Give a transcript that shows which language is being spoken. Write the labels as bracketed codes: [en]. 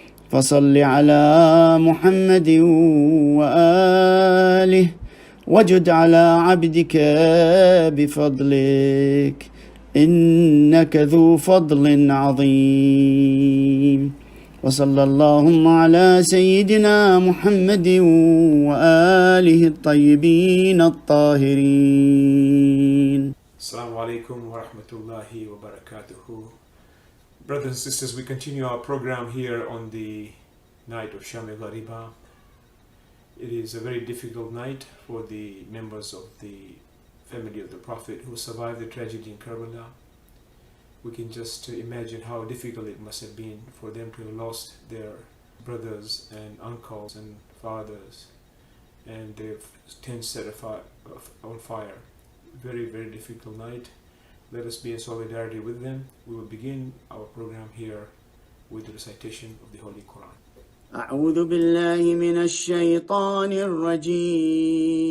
[ar] فصل على محمد وآله، وجد على عبدك بفضلك، إنك ذو فضل عظيم. وصلى اللهم على سيدنا محمد وآله الطيبين الطاهرين. Assalamu alaikum wa rahmatullahi wa barakatuhu. [en] Brothers and sisters, we continue our program here on the night of Sham-e-Ghariban. It is a very difficult night for the members of the family of the Prophet who survived the tragedy in Karbala. We can just imagine how difficult it must have been for them to have lost their brothers and uncles and fathers, and their tents set on fire. Very, very difficult night. Let us be in solidarity with them. We will begin our program here with the recitation of the Holy Quran. [ar] أعوذ بالله من الشيطان الرجيم.